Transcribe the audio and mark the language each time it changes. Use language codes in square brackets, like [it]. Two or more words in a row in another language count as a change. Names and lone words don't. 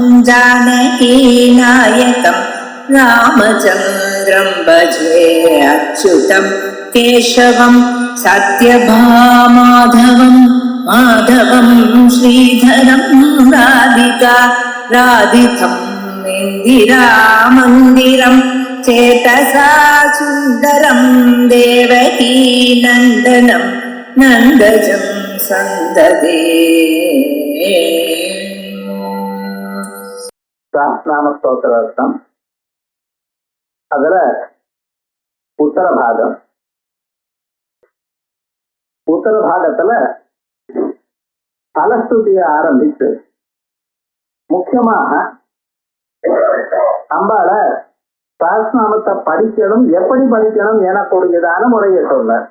[sa] जानकीनायकं रामचन्द्रं भजे अच्युतं केशवं सत्यभामाधवं माधवं श्रीधरं राधिका राधितं इन्दिरामन्दिरं चेतसा सुन्दरं देवकी नन्दनं नन्दजं सन्ददे [ta] நாம ஸ்தோத்திரார்த்தம். அதுல உத்தர பாகத்துல பலஸ்துதிய ஆரம்பித்து முக்கியமாக அம்பாள சஹஸ்ரநாமத்தை படிக்கணும், எப்படி படிக்கணும் எனக்கூடியதான முறையை சொல்ல